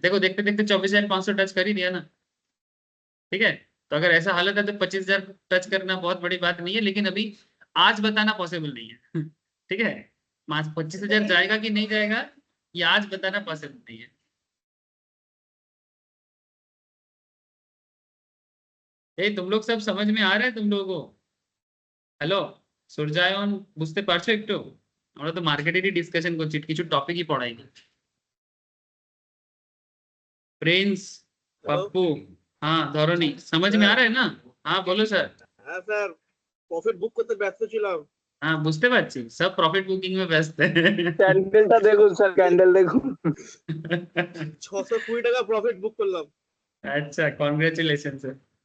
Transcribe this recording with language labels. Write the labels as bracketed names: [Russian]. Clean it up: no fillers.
[Hindi] देखो देखते देखते 24,500 टच कर ही दिया ना। ठीक है, तो अगर ऐसा हालत है तो 25,000 टच करना बहुत बड़ी बात नहीं है, लेकिन अभी आज बताना पॉसिबल नहीं है। ठीक है, 25,000 जाएगा कि नहीं जाएगा ये आज बताना पॉसिबल नहीं है। तुम लोग सब समझ में आ रहा है तुम लोगों को? [Bangla] হ্যালো, সূর্যায়ন বুঝতে পারছো একটু? আমরা তো মার্কেটেরই ডিসকাশন করছি, কিছু টপিকই পড়াইনি। [Hindi] Prince, hello. पप्पू, हाँ धरनी, समझ में आ रहा है ना? हाँ बोलो सर। [Bangla] হ্যাঁ স্যার, প্রফিট বুক করতে ব্যস্ত ছিলাম। [Hindi] हाँ [Bangla] বুঝতে পারছি, [Hindi] सब प्रॉफिट बुकिंग में व्यस्त है। [Bangla] ক্যান্ডেলটা দেখুন স্যার, ক্যান্ডেল দেখুন। 620 টাকা প্রফিট বুক করলাম। [Hindi] अच्छा, कॉन्ग्रेचुलेशन सर।